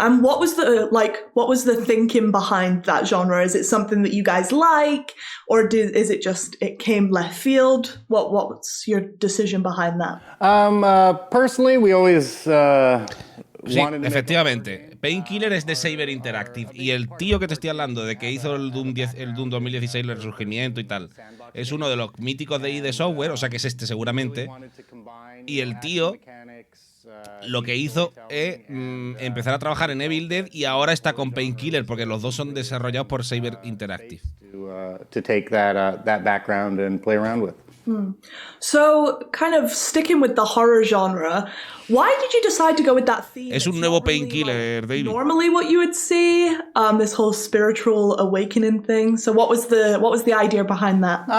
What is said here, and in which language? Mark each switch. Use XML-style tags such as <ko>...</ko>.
<en>And what was the thinking behind that genre? Is it something that you guys like, or is it just it came left field? What's your decision behind that? Personally, we always</en> <es>sí, efectivamente. Painkiller es de Saber Interactive y el tío que te estoy hablando de que hizo el Doom 2016, el resurgimiento y tal, es uno de los míticos de ID Software, o sea que es este seguramente. Y el tío lo que hizo es empezar a trabajar en Evil Dead y ahora está con Painkiller porque los dos son desarrollados por Saber Interactive.</es> <en>To take that background and play around with. So, kind of sticking with the horror genre, why did you decide to go with that theme?</en> <es>Es un nuevo Painkiller, David.</es> <en>Normally, what you would see, this whole spiritual awakening thing. So, what was the idea behind that?</en>